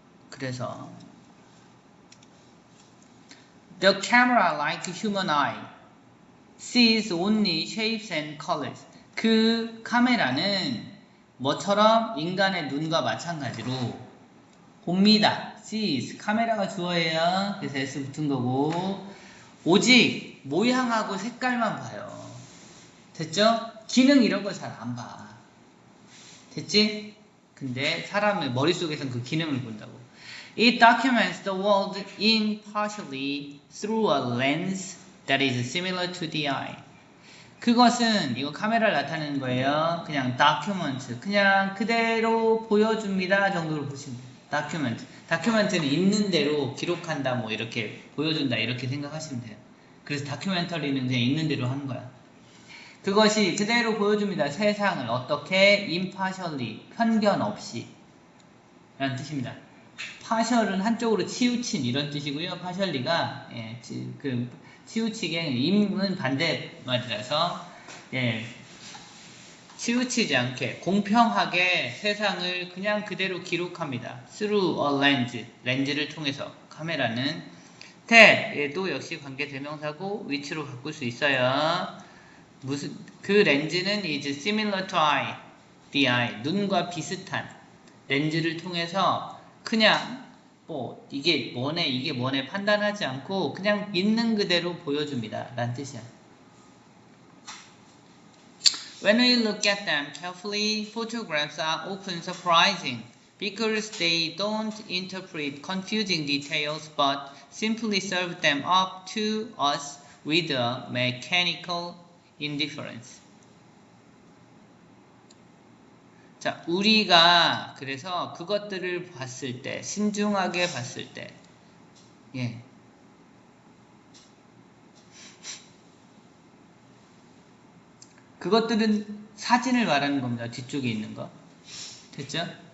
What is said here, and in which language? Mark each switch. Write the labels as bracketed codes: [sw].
[ko] 그래서 [en] The camera, like human eye, sees only shapes and colors. [ko] 그 카메라는 뭐처럼 인간의 눈과 마찬가지로 봅니다. sees, 카메라가 주어예요. 그래서 s 붙은 거고, 오직 모양하고 색깔만 봐요. 됐죠? 기능 이런 거 잘 안 봐. 됐지? 근데 사람의 머릿속에선 그 기능을 본다고. [en] It documents the world impartially through a lens that is similar to the eye. [ko] 그것은 이거 카메라를 나타내는 거예요. 그냥 document, 그냥 그대로 보여줍니다 정도로 보시면 돼요. 다큐멘트는 있는 대로 기록한다, 뭐 이렇게 보여준다 이렇게 생각하시면 돼요. 그래서 다큐멘터리는 그냥 있는 대로 하는 거야. 그것이 그대로 보여줍니다. 세상을 어떻게 impartially, 편견 없이 라는 뜻입니다. partial은 한쪽으로 치우친 이런 뜻이고요. partially가 그 치우치게, im은 반대말이라서 치우치지 않게 공평하게 세상을 그냥 그대로 기록합니다. [en] Through a lens, [ko] 렌즈를 통해서. 카메라는 that도 역시 관계 대명사고 위치로 바꿀 수 있어요. 그 렌즈는 [en] is similar to eye, the eye, [ko] 눈과 비슷한 렌즈를 통해서 그냥 뭐 이게 뭐네 판단하지 않고 그냥 있는 그대로 보여줍니다 라는 뜻이야. [en] When we look at them carefully, photographs are often surprising because they don't interpret confusing details but simply serve them up to us with a mechanical indifference. [ko] 자, 우리가 그래서 그것들을 봤을 때, 신중하게 봤을 때, 예. 그것들은 사진을 말하는 겁니다. 뒤쪽에 있는 거. 됐죠?